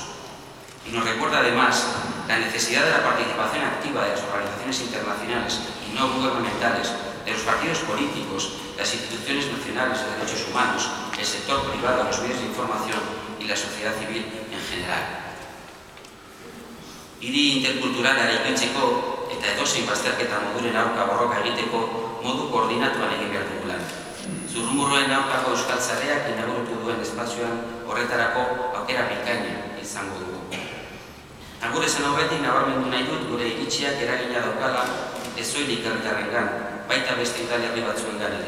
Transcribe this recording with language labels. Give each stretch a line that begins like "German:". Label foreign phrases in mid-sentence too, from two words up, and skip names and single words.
Spanish: Y nos recuerda además la necesidad de la participación activa de las organizaciones internacionales y no gubernamentales, de los partidos políticos, las instituciones nacionales de derechos humanos, el sector privado, los medios de información y la sociedad civil en general.
Basque: Hiri interkulturala eraikitzeko eta edozein bazterketa moduren aurka borroka egiteko modu koordinatuan egin behar dugu lan. Zurrumurruen aurkako euskaltzaleak inauguratu duen espazioan horretarako aukera bikaina izango dugu. Agur esan aurretik nabarmendu nahi dut gure iritziak eragina daukala ez soilik herritarrengan, baita beste udalerri batzuengan ere.